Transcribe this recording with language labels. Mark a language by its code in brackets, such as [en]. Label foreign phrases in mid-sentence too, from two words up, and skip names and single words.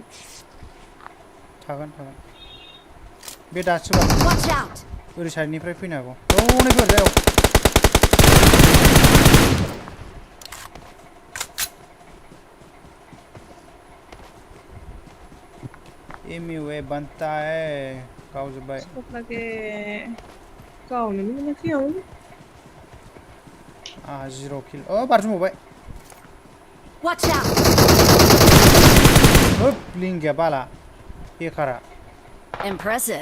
[brx] थागोन बे दासो [en] Watch out. [brx] ओरै साइडनिफ्राय फैनो हागौ नै फैबाय [hi] एमइउ बनता है [brx] गावजोब्बाय लगे गावनो मोनाखै आं जिर' किल बारजुमबावबाय [en] Watch out. [brx] लिंगिया बाला बेखारा [en] Impressive.